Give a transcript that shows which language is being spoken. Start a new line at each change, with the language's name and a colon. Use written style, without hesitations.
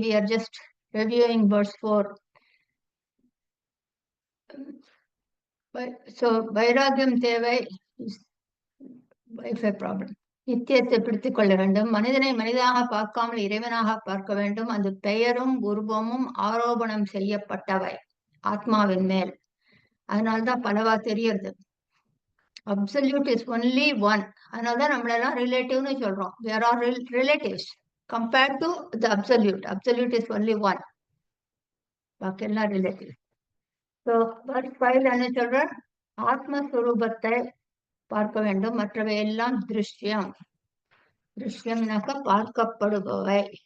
English: We are just reviewing verse 4. So
Tamil: வைராகியம் தேவை
English: is a problem.
Tamil: நித்தியத்தை பிடித்துக் கொள்ள வேண்டும். மனிதனை மனிதனாக பார்க்காமல் இறைவனாக பார்க்க வேண்டும். அந்த பெயரும் உருவமும் ஆரோபணம் செய்யப்பட்டவை ஆத்மாவின் மேல். அதனால்தான் பலவா தெரியறது.
English: Absolute is only one.
Tamil: அதனால்தான் நம்மளெல்லாம் ரிலேட்டிவ்னு சொல்றோம்.
English: We are all relatives compared to the absolute. Absolute is only one.
Tamil: பாக்கியெல்லாம் relative. So verse 5 என்ன சொல்ற? ஆத்மஸ்வரூபத்தை பார்க்க வேண்டும். மற்றவை எல்லாம் திருஷ்யம். திருஷ்யம்னாக்க பார்க்கப்படுபவை.